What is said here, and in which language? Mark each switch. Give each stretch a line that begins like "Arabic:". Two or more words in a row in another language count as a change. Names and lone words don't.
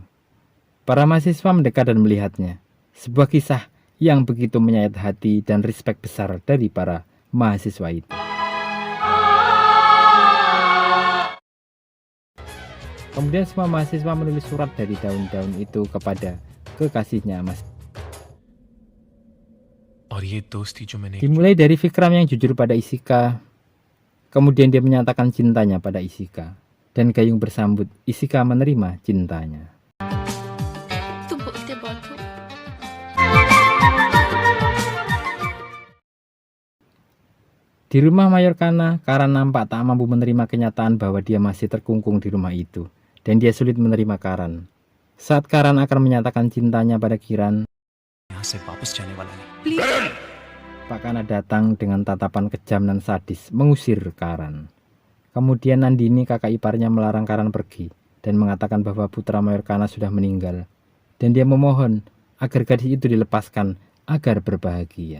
Indonesian: Para mahasiswa mendekat dan melihatnya. Sebuah kisah yang begitu menyayat hati dan respek besar dari para mahasiswa itu. Kemudian semua mahasiswa menulis surat dari daun-daun itu kepada kekasihnya Mas.
Hindi: और ये दोस्ती जो मैंने
Indonesian: Dimulai dari Vikram yang jujur pada Ishika. Kemudian dia menyatakan cintanya pada Ishika. Dan Gayung bersambut, Ishika menerima cintanya. Di rumah Mayor Kana, Karan nampak tak mampu menerima kenyataan bahwa dia masih terkungkung di rumah itu. Dan dia sulit menerima Karan. Saat Karan akan menyatakan cintanya pada Kiran,
Hindi: यहाँ से वापस जाने वाला नहीं.
Indonesian: Pak Kana datang dengan tatapan kejam dan sadis mengusir Karan. Kemudian Nandini, kakak iparnya, melarang Karan pergi dan mengatakan bahwa putra Mayor Kana sudah meninggal. Dan dia memohon agar gadis itu dilepaskan agar berbahagia.